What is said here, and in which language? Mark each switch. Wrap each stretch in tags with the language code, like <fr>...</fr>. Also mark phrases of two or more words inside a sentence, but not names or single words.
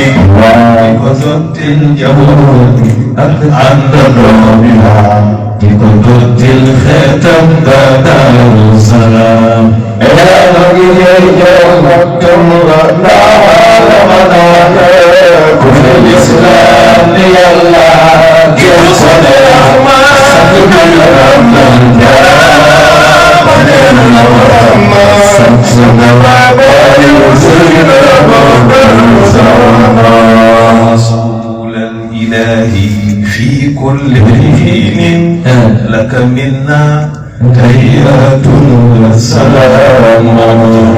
<wo>di ko dootil njaboot ak àndandoo bi di ko dootil xeetam ba Daaru Salaam yaa ngi jël maktam la la manaane ku fi lislaam ni yàlla gën ko ne Ahmad</wo> <ar>رسول الإله في كل حين لك منا تحيات والسلام</ar>